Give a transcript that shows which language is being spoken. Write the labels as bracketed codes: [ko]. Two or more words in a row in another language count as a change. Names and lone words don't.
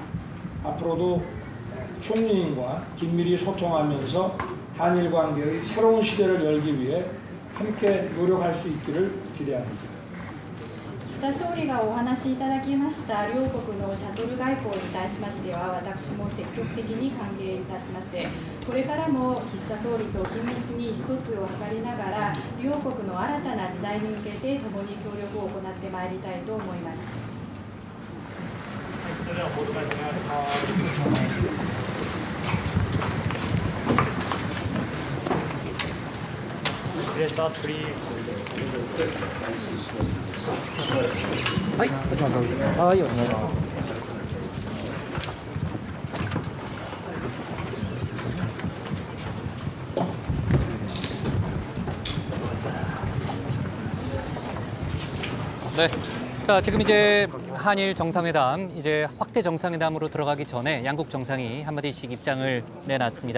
[ko] 앞으로도 총리님과 긴밀히 소통하면서 한일 관계의 새로운 시대를 열기 위해 함께 노력할 수 있기를 기대합니다. [ja] 岸田総理がお話しいただきました両国のシャトル外交に対しましては私も積極的に歓迎いたします。これからも岸田総理と緊密に意思疎通を図りながら両国の新たな時代に向けて共に協力を行ってまいりたいと思います。それでは報道会お願いします。 [en] Let's start, please. [ja] はい、こちらからはい、お願いします。 [ko] 네. 자, 지금 이제 한일 정상회담, 이제 확대 정상회담으로 들어가기 전에 양국 정상이 한마디씩 입장을 내놨습니다.